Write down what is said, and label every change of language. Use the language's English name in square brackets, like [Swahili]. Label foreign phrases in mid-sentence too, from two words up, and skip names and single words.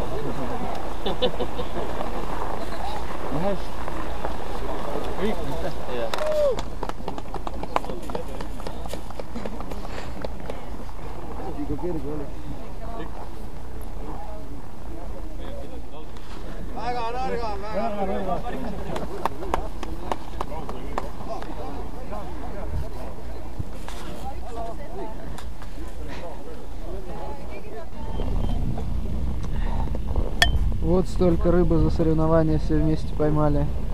[Estonian] Hästi. Kõik mitte. Liiga kerge oli. Väga nõrga. [Russian] Вот столько рыбы за соревнования все вместе поймали.